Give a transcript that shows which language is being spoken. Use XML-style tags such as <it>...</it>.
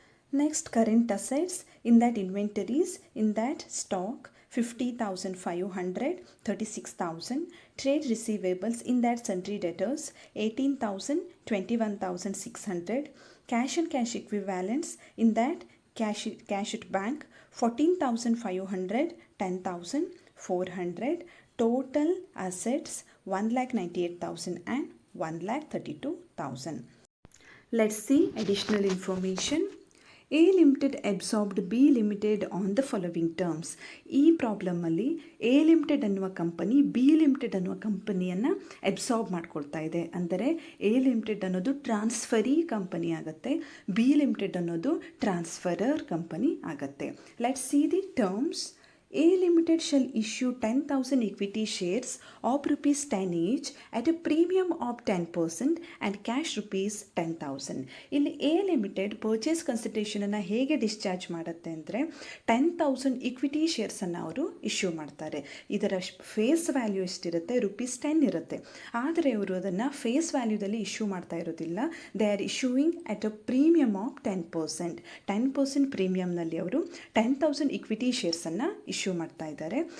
<en>Next, current assets, in that inventories, in that stock 50,500, 36,000, trade receivables, in that sundry debtors 18,000, 21,600, cash and cash equivalents, in that cash at bank 14,500, 10,400, total assets 1,98,000 and 1,32,000. Let's see additional information. A Limited absorbed B Limited on the following terms.</en> <kn>ಈ ಪ್ರಾಬ್ಲಮಲ್ಲಿ A limited ಅನ್ನುವ company B limited ಅನ್ನುವ ಕಂಪನಿಯನ್ನು absorb ಮಾಡ್ಕೊಳ್ತಾ ಇದೆ. ಅಂದರೆ A limited ಅನ್ನೋದು transferee company ಆಗುತ್ತೆ, B limited ಅನ್ನೋದು ಟ್ರಾನ್ಸ್ಫರರ್ ಕಂಪನಿ ಆಗುತ್ತೆ.</kn> <en>Let's see the terms. A Limited shall issue 10,000 equity shares of rupees 10 each at a premium of 10% and cash rupees 10,000.</en> <kn>ಇಲ್ಲಿ A Limited ಪರ್ಚೇಸ್ ಕನ್ಸಿಡರೇಷನನ್ನು ಹೇಗೆ discharge ಮಾಡುತ್ತೆ ಅಂದರೆ 10,000 equity ಶೇರ್ಸನ್ನು ಅವರು issue ಮಾಡ್ತಾರೆ. ಇದರ ಫೇಸ್ ವ್ಯಾಲ್ಯೂ ಎಷ್ಟಿರುತ್ತೆ? rupees 10 ಇರುತ್ತೆ. ಆದರೆ ಅವರು ಅದನ್ನು ಫೇಸ್ ವ್ಯಾಲ್ಯೂದಲ್ಲಿ ಇಶ್ಯೂ ಮಾಡ್ತಾ ಇರೋದಿಲ್ಲ.</kn> <en>They are issuing at a premium of 10%.</en> <kn>10% ಪ್ರೀಮಿಯಮ್ನಲ್ಲಿ ಅವರು 10,000 ಇಕ್ವಿಟಿ ಶೇರ್ಸನ್ನು ಇಶ್ಯೂ ಮಾಡ್ತಾ ಇದ್ದಾರೆ.</kn>